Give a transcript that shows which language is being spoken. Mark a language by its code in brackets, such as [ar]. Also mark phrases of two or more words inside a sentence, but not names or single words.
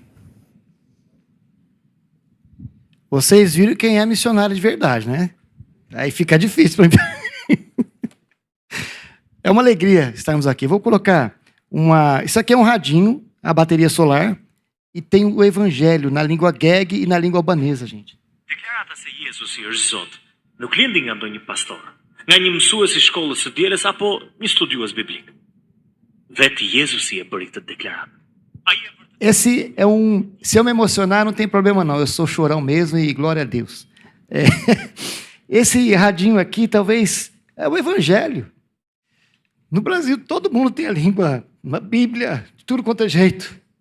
[pt] Vocês viram quem é missionário de verdade, né? Aí fica difícil para mim. É uma alegria estarmos aqui. Vou colocar Isso aqui é um radinho, a bateria solar, e tem o evangelho na língua geg e na língua albanesa, gente. [sq] Deklarata se Jezusi është Zot. Nuk lindi nga ndonjë pastor, nga një mësues I shkollës së dielës apo një studiues biblik. Vetë Jezusi e bëri këtë deklaratë. [pt] Esse é Se eu me emocionar, não tem problema não. Eu sou chorão mesmo e glória a Deus. Esse radinho aqui, talvez, é o evangelho. No Brasil, todo mundo tem a língua, uma Bíblia, de tudo quanto é jeito.